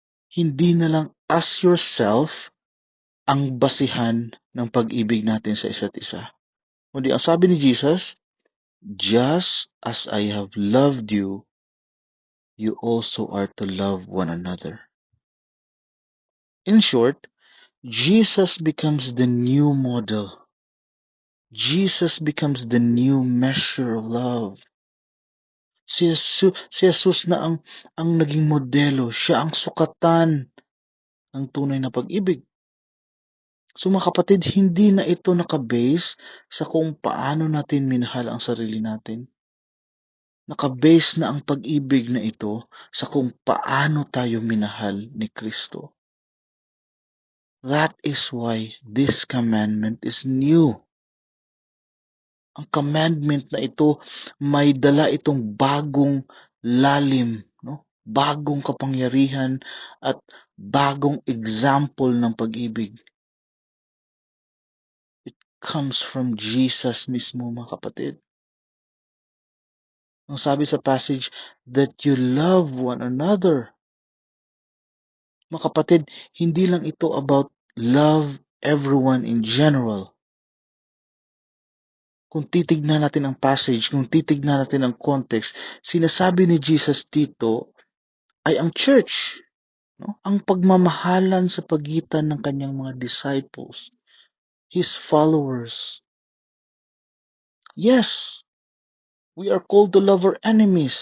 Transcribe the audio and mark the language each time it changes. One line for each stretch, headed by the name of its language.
Filipino: Hindi na lang
English: as yourself
Filipino: ang basihan ng pag-ibig natin sa isa't isa. Kundi ang sabi ni Jesus,
English: just as I have loved you, you also are to love one another. In short, Jesus becomes the new model. Jesus becomes the new measure of love.
Filipino: Si Jesus na ang naging modelo. Siya ang sukatan ng tunay na pag-ibig. So mga kapatid, hindi na ito nakabase sa kung paano natin minahal ang sarili natin. Nakabase na ang pag-ibig na ito sa kung paano tayo minahal ni Kristo.
English: That is why this commandment is new.
Filipino: Ang commandment na ito may dala itong bagong lalim, no? Bagong kapangyarihan at bagong example ng pag-ibig.
English: It comes from Jesus
Filipino: mismo, mga kapatid. Ang sabi sa passage,
English: that you love one another.
Filipino: Mga kapatid, hindi lang ito about
English: love everyone in general.
Filipino: Kung titignan natin ang passage, kung titignan natin ang context, sinasabi ni Jesus dito ay ang church, no? Ang pagmamahalan sa pagitan ng kanyang mga disciples,
English: his followers. Yes, we are called to love our enemies.